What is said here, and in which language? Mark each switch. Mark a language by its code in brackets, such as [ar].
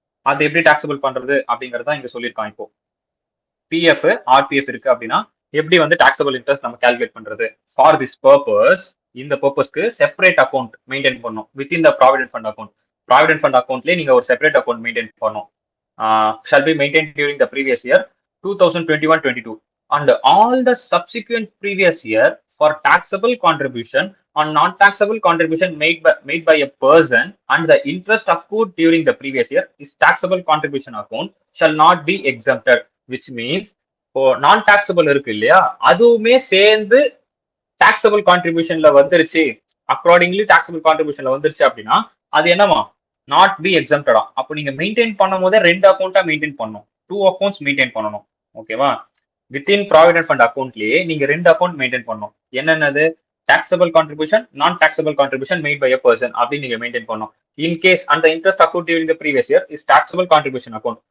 [ta] அது எப்படி டாக்ஸபிள் பண்றது அப்படிங்கறத இங்க சொல்லியிருக்கான். இப்போ பிஎஃப் ஆர்பிஎஃப் இருக்கு அப்படின்னா எப்படி வந்து டாக்ஸபிள் இன்ட்ரெஸ்ட் நம்ம கால்குலேட் பண்றது. [en] for this purpose [ta] இந்த பர்பஸ்க்கு செப்பரேட் அக்கௌண்ட் மெயின்டைன் பண்ணும் [en] Within the provident fund account. [ta] Provident fund அக்கௌண்ட்லேயே நீங்க ஒரு செப்பரேட் அக்கௌண்ட் மெயின்டைன் பண்ணும். [en] Shall be maintained during the previous year 2021-22 and all the subsequent previous year for taxable contribution on non-taxable contribution made by a person and the interest accrued during the previous year is taxable contribution account shall not be exempted, which means [ta] இப்போ நான் taxable இருக்கு இல்லையா அதுவுமே சேர்ந்து taxable கான்ட்ரிபியூஷன்ல வந்துருச்சு, accordingly taxable கான்ட்ரிபியூஷன்ல வந்துருச்சு அப்படின்னா அது என்னமா நாட் பி எக்ஸம்டடா. அப்போ நீங்க மெயின்டைன் பண்ணும் போதே 2 அக்கௌண்ட்டா மெயின்டைன் பண்ணணும், 2 அக்கௌண்ட்ஸ் மெயின்டைன் பண்ணணும். ஓகேவா. வித்தின் ப்ராவிடென்ட் ஃபண்ட் அக்கௌண்ட்லயே நீங்க 2 அக்கௌண்ட் மெயின்டைன் பண்ணணும். என்னென்னது? டாக்ஸபிள் கான்ட்ரிபியூஷன், நான் taxable contribution made by a person அப்படின்னு நீங்க மெயின்டைன் பண்ணணும். [en] In case அந்த interest account during the previous year is taxable contribution account.